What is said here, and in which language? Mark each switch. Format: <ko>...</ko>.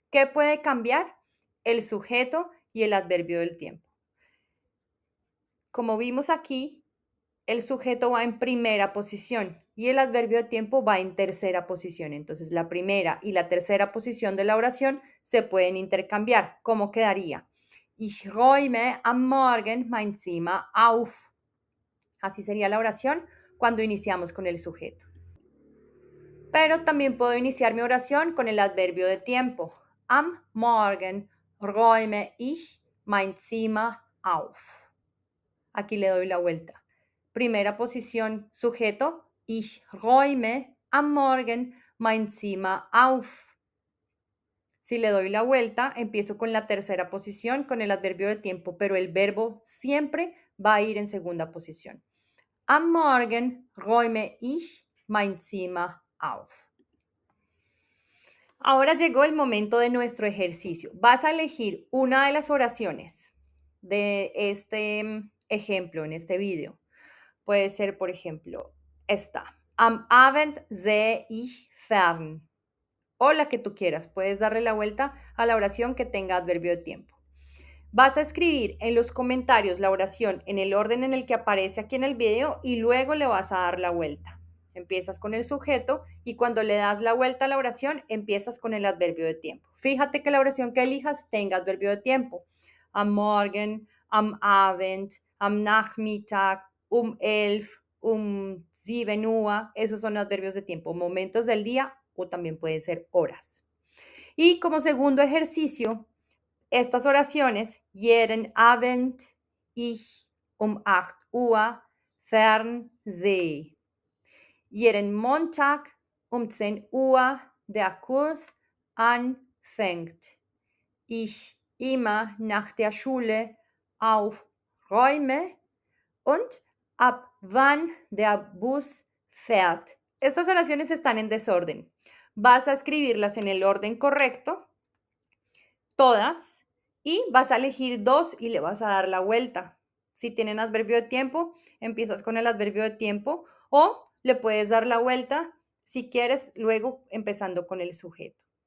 <es>¿Qué puede cambiar? El sujeto y el adverbio del tiempo. Como vimos aquí, el sujeto va en primera posición y el adverbio de tiempo va en tercera posición. Entonces, la primera y la tercera posición de la oración se pueden intercambiar. ¿Cómo quedaría?</es> <de>Ich räume am Morgen mein Zimmer auf.</de> <es>Así sería la oración cuando iniciamos con el sujeto. Pero también puedo iniciar mi oración con el adverbio de tiempo.</es> <de>Am Morgen räume ich mein Zimmer auf.</de> <es>Aquí le doy la vuelta. Primera posición, sujeto.</es> <de>Ich räume am Morgen mein Zimmer auf.</de> <es>Si le doy la vuelta, empiezo con la tercera posición, con el adverbio de tiempo, pero el verbo siempre va a ir en segunda posición.</es> <de>Am Morgen räume ich mein Zimmer auf.</de> <es>Ahora llegó el momento de nuestro ejercicio. Vas a elegir una de las oraciones de este ejemplo, en este video. Puede ser, por ejemplo, esta.</es> <de>Am Abend sehe ich fern.</de> <es>O la que tú quieras. Puedes darle la vuelta a la oración que tenga adverbio de tiempo. Vas a escribir en los comentarios la oración en el orden en el que aparece aquí en el video y luego le vas a dar la vuelta. Empiezas con el sujeto y cuando le das la vuelta a la oración, empiezas con el adverbio de tiempo. Fíjate que la oración que elijas tenga adverbio de tiempo.</es> <de>Am Morgen, am Abend, am Nachmittag, 11, 7 Uhr.</de> <es>Esos son adverbios de tiempo, momentos del día o también pueden ser horas. Y como segundo ejercicio, estas oraciones,</es> <de>jeden Abend ich 8 Uhr fern sehe. Jeden Montag 10 Uhr der Kurs anfängt. Ich immer nach der Schule aufräume und ab wann der Bus fährt.</de> <es>Estas oraciones están en desorden. Vas a escribirlas en el orden correcto, todas, y vas a elegir dos y le vas a dar la vuelta. Si tienen adverbio de tiempo, empiezas con el adverbio de tiempo o le puedes dar la vuelta si quieres, luego empezando con el sujeto.</es>